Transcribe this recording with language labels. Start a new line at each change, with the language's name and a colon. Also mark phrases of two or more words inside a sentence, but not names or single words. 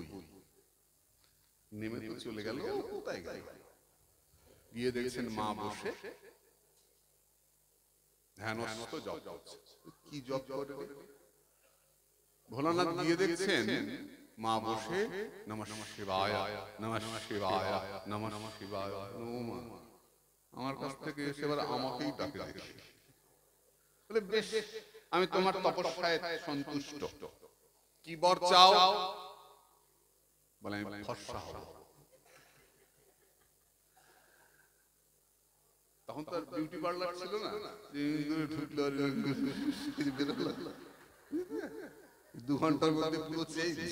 Bangla: নেমে তো চলে গেল, কোথায় গেল? গিয়ে দেখছেন মা বসে ধ্যানস্থ জপ করছে। কি জপ করে? ভোলানাথ গিয়ে দেখছেন মা বসে
Sanskrit: नमः शिवाय, नमः शिवाय, नमः शिवाय।
Bangla: আমার কাছ থেকে এসে এবার আমাকেই ডাকে দেখি। বলে, বেশ, আমি তোমার তপস্যায় সন্তুষ্ট, কি বর চাও? বলে, আমি ফর্সা হব। তখন তো আর
English: beauty parlour
Bangla: ছিল না, 2 ঘন্টার মধ্যে পুরো চেঞ্জ।